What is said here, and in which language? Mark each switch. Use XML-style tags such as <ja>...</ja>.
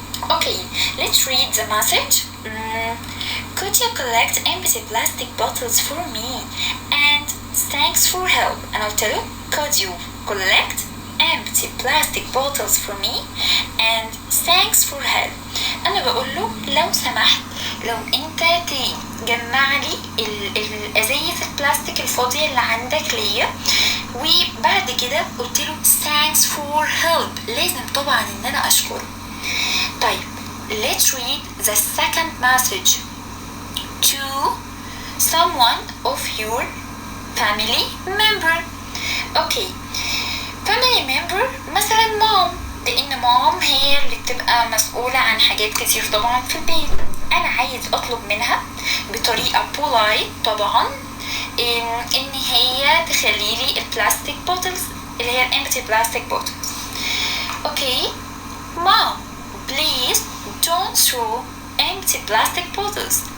<en>Okay, let's read the message. Could you collect empty plastic bottles for me? And thanks for help.</en> <ar>أنا قلت له</ar> <en>could you collect empty plastic bottles for me and thanks for help.</en> <ar>أنا بقول له لو سمحت لو أنت تجمع لي الأزايز البلاستيك الفاضية اللي عندك ليا. وبعد كده قلت له</ar> <en>thanks for help،</en> <ar>لازم طبعا إن أنا أشكره.</ar> <en>طيب let's read the second message to someone of your family member.</en> <ar>Okay, family member مثلا مام، لان مام هي اللي بتبقى مسؤولة عن حاجات كتير طبعا في البيت. انا عايز اطلب منها بطريقة polite طبعا ان هي تخلي لي البلاستيك بوتلز اللي هي الامبتي بلاستيك بوتلز.</ar> <en>Okay mom, please don't throw empty plastic bottles.</en>